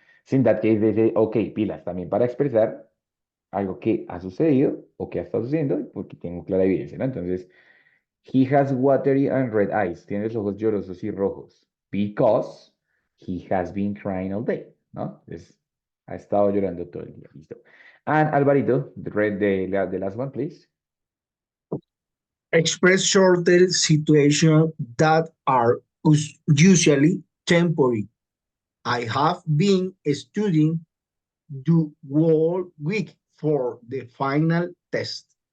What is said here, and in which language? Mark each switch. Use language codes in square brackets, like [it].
[en] So in that case, they say, ok, [es] pilas, también para expresar algo que ha sucedido o que ha estado sucediendo, porque tengo clara evidencia, ¿no? [en] Entonces, he has watery and red eyes. [es] Tiene los ojos llorosos y rojos. [en] Because he has been crying all day, ¿no? [es] Entonces, ha estado llorando todo el día. [en] Listo. And Alvarito, the last one, please. Express shorter situations that are usually temporary. I have been studying the whole week for the final test.